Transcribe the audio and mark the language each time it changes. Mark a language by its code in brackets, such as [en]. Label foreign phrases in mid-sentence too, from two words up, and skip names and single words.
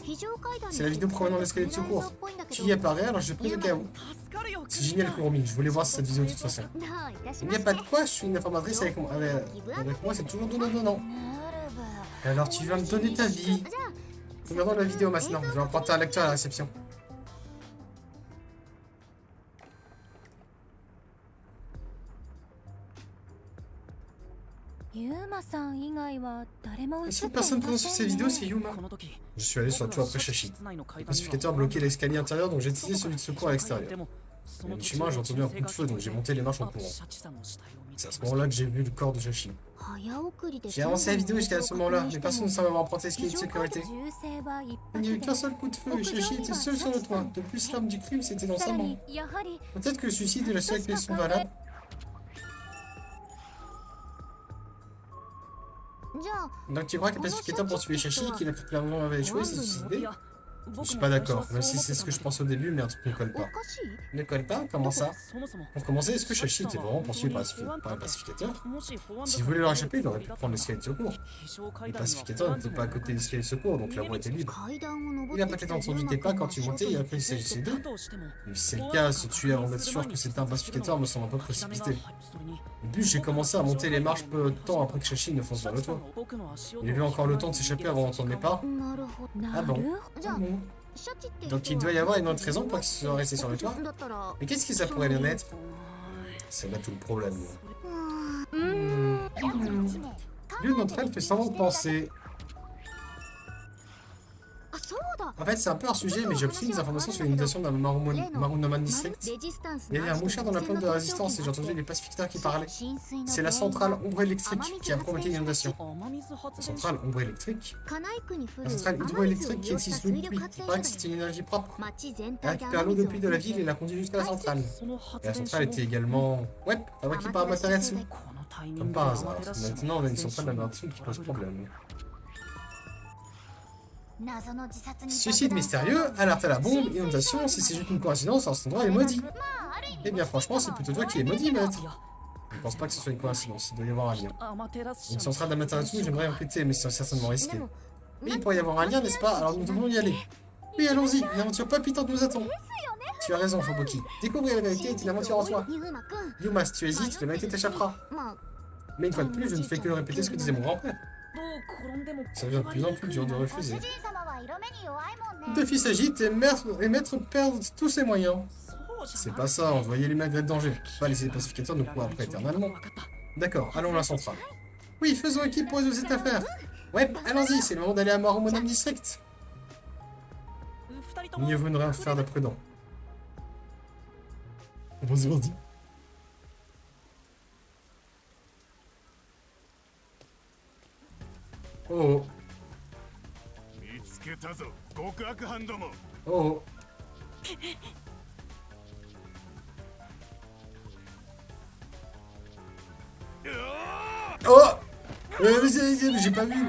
[ja] 非常階段に [fr] C'est la vidéo provenant de l'escalier de secours. [ja] っぽいんだけ [fr] Tu [ja] ど [fr] y apparais, alors je l'ai pris au cas où. [ja] 助かるよ [fr] C'est génial, Kurumi. Je voulais voir cette vidéo de toute façon. [ja] どういたし [fr] Il [ja] ま [fr] n'y a [ja] して [fr] pas de quoi, je suis une informatrice avec moi. Avec moi, c'est toujours donnant. [ja] なるば [fr] Et alors, tu viens me donner ta vie. [ja] じゃあ [fr] Regardons la vidéo maintenant. Je vais emprunter un lecteur à la réception. [ja] ユーマさん以外は誰も [fr] La [ja] 映って [fr] seule [ja] い [fr] personne [ja] ま [fr] présente sur [ja] せ [fr] ces [ja] ん [fr] vidéos, [ja] ね [fr] c'est Yuma. [ja] この時 [fr] Je suis allé sur le toit après Shashi. Le pacificateur bloquait l'escalier intérieur, donc j'ai utilisé celui de secours à l'extérieur. Il y a du chemin, j'ai entendu un coup de feu, donc j'ai monté les marches en courant. C'est à ce moment-là que j'ai vu le corps de Shashi. [ja] 早送りで [fr] J'ai avancé la vidéo jusqu'à ce moment-là, mais personne ne semble avoir emprunté l'escalier [ja] 非 [fr] de [ja] 常階 [fr] sécurité. [ja] 段銃声は一 [fr] Il n'y a eu [ja] 発 [fr] qu'un [ja] で [fr] seul coup de feu et Shashi était seul sur le toit. De plus, l'arme du crime, c'était dans [ja] さ [fr] sa [ja] ら [fr] main. [ja] にやはり [fr] Peut-être que le suicide est la seule explication valable. [ja] じゃあ [fr] Donc tu crois que le pacificateur poursuivait Shashi et qu'il a clairement avait échoué, s'est suicidé? Je suis pas d'accord, même si c'est ce que je pense au début, mais un truc ne colle [ja] お [fr] pas. [ja] かしい [fr] Ne colle pas? Comment ça? [ja] そもそも [fr] Pour commencer, est-ce que Shashi était vraiment poursuivi par un pacificateur? S'il voulait leur échapper, il aurait pu prendre l'escalier de secours. Les pacificateurs n'étaient pas à côté de l'escalier de secours, donc la voie était libre. [ja] 階段を登 [fr] Il a [ja] って [fr] peut-être [ja] きた [fr] entendu [ja] 優 [fr] tes [ja] 馬 [fr] pas [ja] 君 [fr] quand [ja] が [fr] tu [ja] ショ [fr] montais [ja] ー [fr] et [ja] ト [fr] après il s'agissait [ja] だ [fr] d'eux. [ja] としても [fr] Mais si c'est le cas, se tuer avant d'être sûr que c'était un pacificateur me semble un peu précipité. En plus, j'ai commencé à monter les marches peu de temps après que Shashi ne fonce vers le toit. Il a eu encore le temps de s'échapper avant d'entendre mes pas. [ja] なるほど [fr] Ah bon? [ja] じゃあ [fr] Bon. [ja] シャチって人 [fr] Donc il [ja] は [fr] doit y avoir une autre raison pour qu'il soit resté sur le toit. [ja] だったら [fr] Mais qu'est-ce que ça pourrait bien être? C'est là tout le problème. うーん L'une d'entre elles fait semblant de penser. [ja] あそうだ [fr] En fait, c'est un peu un sujet, mais j'ai obtenu des informations sur l'inondation d'un Marunoman District. [ja] レジスタンス [fr] Il y avait un mouchard dans la plaque de résistance et j'ai entendu les pacificateurs qui parlaient. C'est la centrale ombre électrique qui a provoqué l'inondation. La centrale ombre électrique? [ja] カナイ区に降 [fr] La [ja] る [fr] centrale [ja] 雨水 [fr] hydroélectrique [ja] を [fr] qui [ja] 利用した [fr] utilise [ja] 水 [fr] l'eau de [ja] 力 [fr] pluie. [ja] 発 [fr] Il [ja] 電 [fr] paraît [ja] 所 [fr] que [ja] で [fr] c'est une énergie propre. [ja] 町全 [fr] Elle [ja] 体で [fr] récupère [ja] 雨 [fr] l'eau de [ja] 水を [fr] pluie de la ville et la conduit jusqu'à la centrale. [ja] その [fr] Et [ja] 発 [fr] la [ja] 電 [fr] centrale [ja] 所 [fr] était également... Ouais, fabriquée par Amaterasu. [ja] このタイミン [fr] Comme [ja] グで [fr] par [ja] ア [fr] hasard. [ja] マテラス社 [fr] Maintenant, on a une [ja] の [fr] centrale d'Amaterasu qui pose problème. [ja] 謎の自殺に [fr] Suicide mystérieux, alerte à la bombe, inondation, si c'est juste une coïncidence, alors cet endroit est maudit. [ja] まあある意味 [fr] Eh bien franchement, c'est plutôt toi qui es maudit, maître. Je ne pense pas que ce soit une coïncidence, il doit y avoir un lien. [ja] アマテラス社 [fr] Une [ja] の [fr] centrale d'Amaterasu, j'aimerais enquêter, mais c'est certainement [ja] で [fr] risqué. [ja] も [fr] Mais il pourrait y avoir un lien, n'est-ce pas? Alors nous devons y aller. Oui, allons-y, une aventure palpitante nous attend. Tu as raison, Fubuki. Découvrir la vérité est une aventure en soi. [ja] ユーマくん [fr] Yuma, si tu hésites, la vérité t'échappera. [ja] まあ [fr] Mais une fois de plus, je ne fais que répéter ce que disait mon grand-père. [ja] どう転んでも [fr] Ça devient de plus en plus dur de [ja] ご主 [fr] refuser. [ja] 人様は色目に弱いもんね [fr] Deux fils s'agitent et maître perd tous ses moyens. [ja] そうじゃ [fr] C'est [ja] ない [fr] pas ça, on doit y aller malgré le danger. Faut pas laisser les pacificateurs nous courir après éternellement. [ja] 分かった [fr] D'accord, allons à la centrale. Oui, faisons équipe pour résoudre cette affaire. Ouais, allons-y, c'est le moment d'aller à Marumonam District. [ja] 二人とも [fr] Mieux vaut ne rien faire d'imprudent. Vas-y. Oh, [ja] 見つけたぞ極悪犯ども [fr] oh. Oh j'ai pas vu.